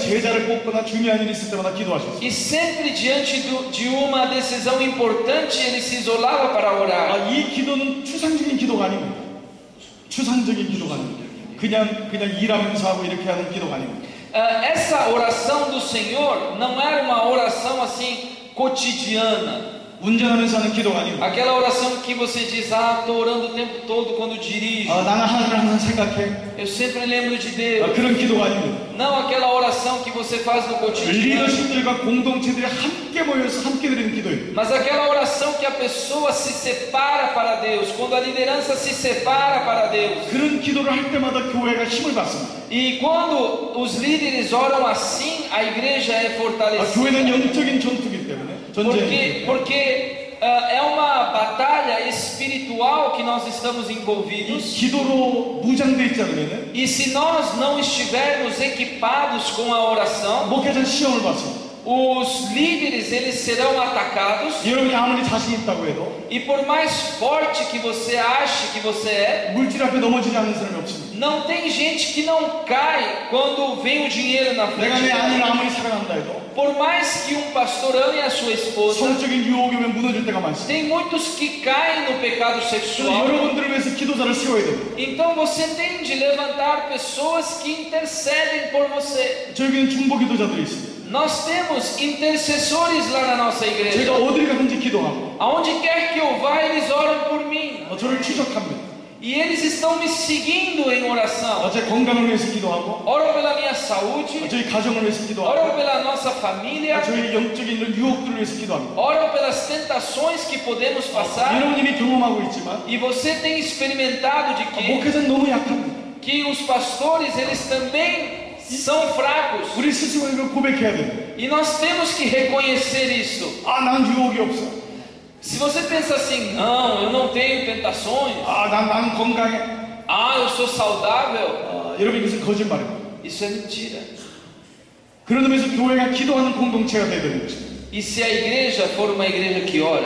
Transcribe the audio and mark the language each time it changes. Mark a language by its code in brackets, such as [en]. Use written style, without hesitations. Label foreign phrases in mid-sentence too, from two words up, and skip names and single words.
[ko] 제자를 뽑거나 중요한 일이 있을 때마다 기도하셨습니다. [pt] E sempre diante de uma decisão importante ele se isolava para orar. [ko] 이 기도는 추상적인 기도가 아닙니다. 추상적인 기도가 아닙니다. 그냥 일하면서 하고 이렇게 하는 기도가 아닙니다. [pt] Essa oração do Senhor não era uma oração assim cotidiana. [ko] 운전하면서 하는 기도가 아닙니다. [pt] Aquela oração que você diz, estou orando o tempo todo quando dirijo. [ko] 나는 하나님을 항상 생각해. [pt] Eu sempre lembro de Deus. [ko] 그런 기도가 아닙니다. [pt] Não aquela oração que você faz no cotidiano. [ko] 리더십들과 공동체들이 함께 모여서 함께 드리는 기도입니다. [pt] Mas aquela oração que a pessoa se separa para Deus, quando a liderança se separa para Deus. [ko] 그런 기도를 할 때마다 교회가 힘을 받습니다. [pt] E quando os líderes oram assim, a igreja é fortalecida. [ko] 교회는 영적인 전투이기 때문에. [pt] Porque é uma batalha espiritual que nós estamos envolvidos. [ko] 기도로 무장되어 있지 않으면 [pt] E se nós não estivermos equipados com a oração, [ko] 목회자 시험을 받습니다. [pt] os líderes eles serão atacados. [ko] 여러분이 아무리 자신 있다고 해도 [pt] E por mais forte que você ache que você é, [ko] 물질 앞에 넘어지지 않는 사람이 없습니다. [pt] não tem gente que não cai quando vem o dinheiro na frente. [ko] 내가 내 아내를 아무리 사랑한다 해도 [pt] Por mais que um pastor ame a sua esposa, [ko] 성적인 유혹에 무너질 때가 많습니다. [pt] tem muitos que caem no pecado sexual. [ko] 여러분들을 위해서 기도자를 세워야 됩니다. [pt] Então você tem de levantar pessoas que intercedem por você. [ko] 저에게는 중보 기도자들이 있습니다. [pt] Nós temos intercessores lá na nossa igreja. [ko] 제가 어디를 가든지 기도하고 [pt] Aonde quer que eu vá, eles oram por mim. [ko] 저를 추적합니다. [pt] E eles estão me seguindo em oração. [ko] 제 건강을 위해서 기도하고 [pt] Oram pela minha saúde. [ko] 저희 가정을 위해서 기도하고 [pt] Oram pela nossa família. [ko] 저희 영적인 이런 유혹들을 위해서 기도합니다. [pt] Oram pelas tentações que podemos passar. [ko] 여러분 이미 경험하고 있지만 [pt] E você tem experimentado de [ko] 목회자는 너무 약합니다. [pt] que os pastores eles também são fracos. [ko] 우리 스스로 이걸 고백해야 됩니다. [pt] E nós temos que reconhecer isso. [ko] 난 유혹이 없어. [pt] Se você pensa assim, não, eu não tenho tentações. [ko] 나는 건강해. [pt] Eu sou saudável. [ko] 여러분 이것은 거짓말입니다. [pt] Isso é mentira. [ko] 그런 의미에서 교회가 기도하는 공동체가 되어야 되는 것입니다. [pt] E se a igreja for uma igreja que ora,